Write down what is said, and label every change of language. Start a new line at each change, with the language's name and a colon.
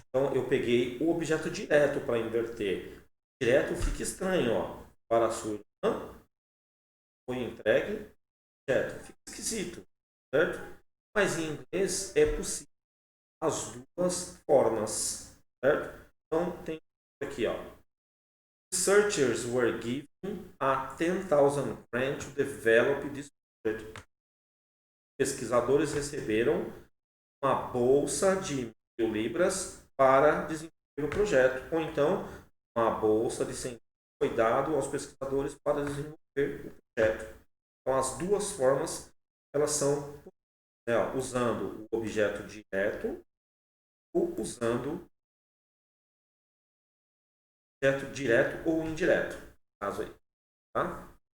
Portuguese: Então, eu peguei o objeto direto para inverter. Direto fica estranho, ó. Para a sua irmã, foi entregue, direto. Fica esquisito, certo? Mas em inglês é possível as duas formas, certo? Então, tem aqui, ó.
English: Researchers were given a 10,000 grant to develop this project.
Portuguese: Pesquisadores receberam uma bolsa de 1.000 libras para desenvolver o projeto, ou então uma bolsa de 100 foi dado aos pesquisadores para desenvolver o projeto. Então as duas formas elas são usando o objeto direto ou usando o objeto direto ou indireto, caso aí, tá?